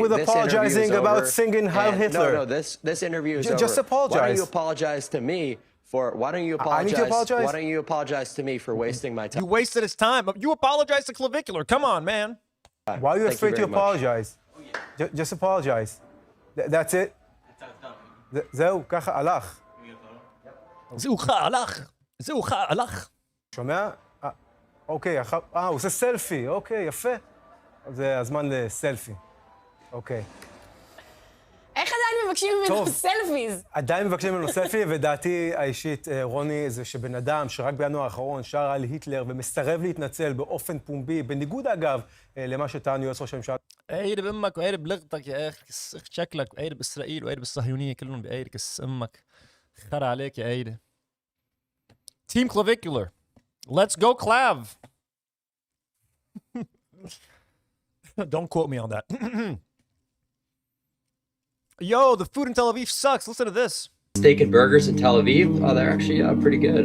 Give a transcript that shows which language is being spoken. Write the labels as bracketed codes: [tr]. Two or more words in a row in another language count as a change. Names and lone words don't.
[en] wrong with apologizing about singing Heil Hitler? No, this interview is over. Just apologize. Why don't you apologize to me for? Why don't you apologize? I need to apologize. Why don't you apologize to me for wasting my time? You wasted his time. You apologize to Clavicular. Come on, man. Why are you afraid to apologize? Just apologize. That's it. [he] זהו, ככה הלך. זהו, הלך. שומע? אוקיי, הוא עושה סלפי, אוקיי, יפה. זה הזמן לסלפי. אוקיי. איך עדיין מבקשים ממנו סלפיז? עדיין מבקשים ממנו סלפי, ודעתי האישית, רוני, זה שבן אדם שרק בינואר האחרון שר על היטלר ומסרב להתנצל באופן פומבי, בניגוד אגב למה שטען יועץ ראש הממשלה. [ar] عيد بأمك وعيد بلغتك يا أخي شكلك وعيد بإسرائيل وعيد بالصهيونية كلهم بعيد كس أمك خر عليك يا عيد. [en] Team Clavicular. Let's go, Clav. Don't quote me on that. Yo, the food in Tel Aviv sucks. Listen to this. Steak and burgers in Tel Aviv. Oh, they're actually pretty good.